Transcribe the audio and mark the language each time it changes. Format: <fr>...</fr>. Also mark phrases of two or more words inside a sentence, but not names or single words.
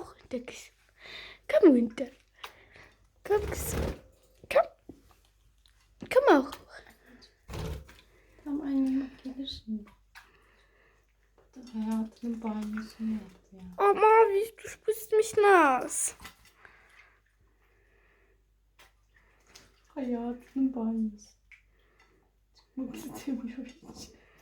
<de>runter kızım. Komm runter. Komm kızım. Komm. Komm auch.</de> <tr>Tamam annem bak gelir şimdi. Hayatının banyosunu yaptı ya.</tr> <de>Ama wie du spürst mich nass.</de> <tr>Hayatının banyosu. Çıkmak istemiyor hiç.</tr>